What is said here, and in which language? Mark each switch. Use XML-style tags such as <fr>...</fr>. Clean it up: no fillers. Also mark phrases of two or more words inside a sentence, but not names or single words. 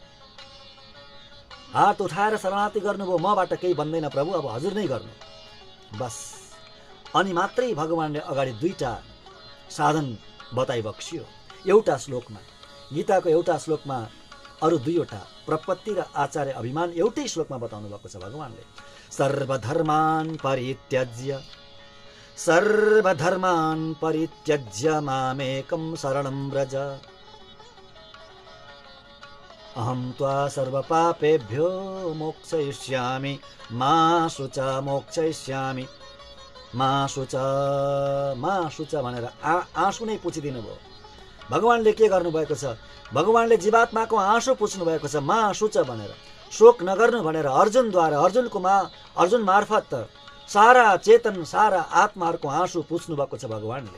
<ne>हात उठाएर शरणागति गर्नुभयो, मबाट केही बन्दैन प्रभु, अब हजुर नै गर्नु बस। अनि मात्रै भगवानले अगाडि दुईटा साधन बताइबक्सियो एउटा श्लोकमा। गीताको एउटा श्लोकमा अरू दुईवटा प्रपत्ति र आचार्य अभिमान एउटै श्लोकमा बताउनु भएको छ भगवानले।</ne> <sa>सर्वधर्मान् परित्यज्य मामेकं शरणं व्रज अहं त्वा सर्वपापेभ्यो मोक्षयिष्यामि मा शुच मोक्षयिष्यामि। मा शुच</sa> <ne>भनेर आँसु नै पुछिदिनु भयो। भगवानले के गर्नुभएको छ? भगवानले जीवात्माको आँसु पुछ्नु भएको छ</ne> <sa>मा शुच</sa> <ne>भनेर। शोक नगर्नु भनेर अर्जुन मार्फत सारा चेतन सारा आत्माहरूको आँसु पुछ्नु भएको छ भगवानले।</ne>